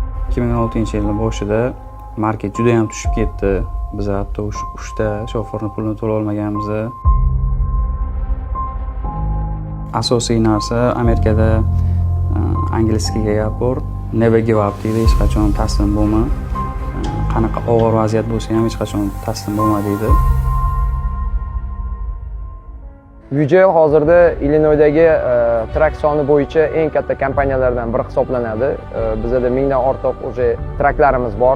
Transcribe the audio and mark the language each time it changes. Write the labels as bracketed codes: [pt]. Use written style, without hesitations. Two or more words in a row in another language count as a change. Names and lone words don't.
[uz] 2016-yilning boshida market juda ham tushib ketdi. Biz hatto 3ta shoferni pulini to'la olmaganmiz. Asosiy narsa Amerikada angliskiga gapir, [en] never give up [uz] deydi, hech qachon taslim bo'lma. Qanaqa og'ir vaziyat bo'lsa ham hech qachon taslim bo'lma deydi. UJL hozirda Illinoysdagi trak soni bo'yicha eng katta kompaniyalardan biri hisoblanadi. Bizda mingdan ortiq o'sha traklarimiz bor.